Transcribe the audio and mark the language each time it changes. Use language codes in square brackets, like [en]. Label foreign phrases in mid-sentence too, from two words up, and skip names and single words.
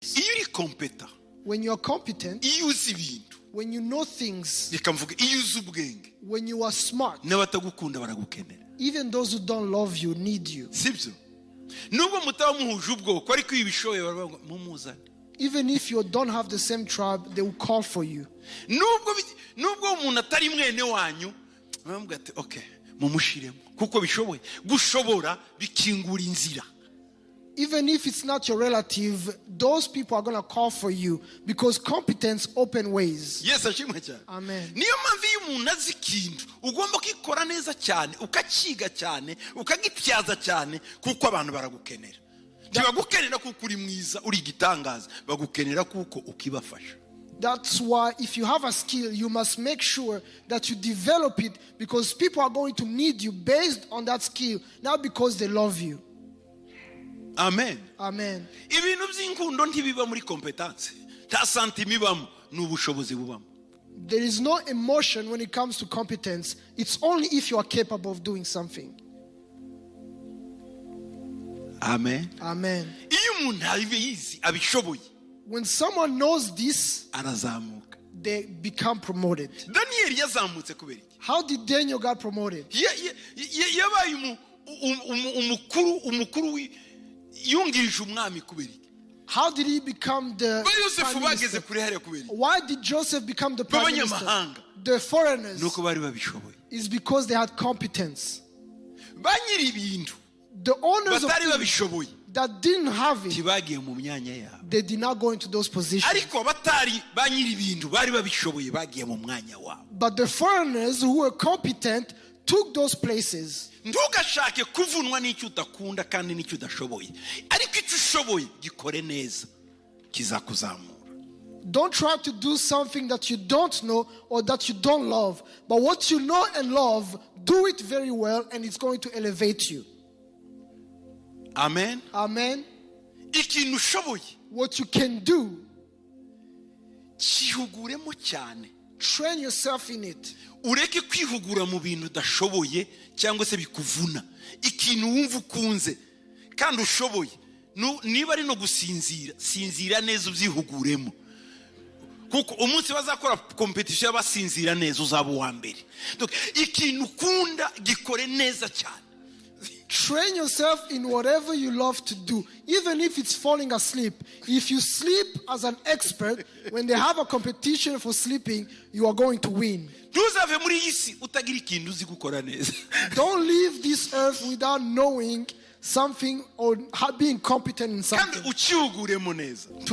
[rw] iyo uri competent, [en] when you are competent, [rw] iyo uzi ibintu, [en] when you know things, [rw] reka mvuge iyo uzi ubwenge, [en] when you are smart, [rw] n'abatagukunda baragukenera. [en] even those who don't love you need you. [rw] Sibyo? Nubwo mutaba muhuje ubwoko ariko iyo bishoboye baravuga mumuzane. [en] Even if you don't have the same tribe, they will call for you. [rw] Nubwo umuntu atari mwene wanyu baravuga ati okay mumushiremo kuko bishoboye. Gushobora bikingura inzira. [en] Even if it's not your relative, those people are going to call for you because competence open ways. Yes, [rw] ashimwe cyane. Amen. Niyo mpamvu iyo umuntu azi ikintu ugomba kwikora neza cyane, ukakiga cyane, ukagityaza cyane kuko abantu baragukenera. Ntibagukenera kuko uri mwiza, uri igitangaza, bagukenera kuko ukibafasha. [en] That's why if you have a skill, you must make sure that you develop it because people are going to need you based on that skill, not because they love you. Amen. Amen. [rw] Ibintu by'inkundo ntibiba muri competence. Ta santima ibamo n'ubushobozi bubamo. [en] There is no emotion when it comes to competence. It's only if you are capable of doing something. Amen. Amen. [rw] Iyo umuntu abizi abishoboye, [en] when someone knows this, [rw] arazamuka. [en] they become promoted. [rw] Daniel yazamutse kubera iki? [en] How did Daniel get promoted? [rw] Yabaye umukuru yungirije umwami kubera iki? [en] How did he become the prime minister? Why did Joseph become the prime minister? The foreigners. It's because they had competence. The owners of things that didn't have it, they did not go into those positions. But the foreigners who were competent took those places. [rw] Ntugashake kuvunwa n'icyo udakunda kandi n'icyo udashoboye, ariko icyo ushoboye gikore neza kizakuzamura. [en] Don't try to do something that you don't know or that you don't love, but what you know and love, do it very well and it's going to elevate you. Amen. Amen. [rw] Ikintu ushoboye, [en] what you can do, [rw] kihuguremo cyane. [en] Train yourself in it. [rw] Ureke kwihugura mu bintu udashoboye cyangwa se bikuvuna. Ikintu wumva ukunze kandi ushoboye, niba ari no gusinzira, sinzira neza ubyihuguremo. Kuko umunsi bazakora competition y'abasinzira neza uzaba uwa mbere. Donc ikintu ukunda gikore neza cyane. [en] Train yourself in whatever you love to do, even if it's falling asleep. If you sleep as an expert, when they have a competition for sleeping, you are going to win. Don't leave this earth without knowing something or being competent in something.